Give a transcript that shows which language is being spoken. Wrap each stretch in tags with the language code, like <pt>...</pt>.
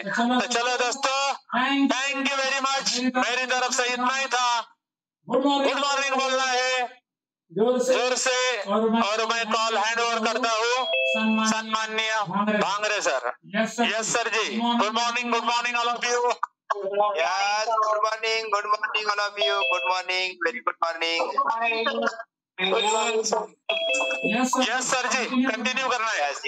<hi>तो चलो दोस्तों,</hi> <en>thank you very much,</en> <hi>मेरी तरफ से इतना ही था। गुड मॉर्निंग बोलना है जोर से और मैं कॉल हैंड ओवर करता हूँ सम्माननीय Bhangare sir.</hi> <en>Yes sir ji, good morning all of you. Yes, good morning all of you. Good morning, very good morning. Yes sir</en> <hi>ji, continue करना है।</hi>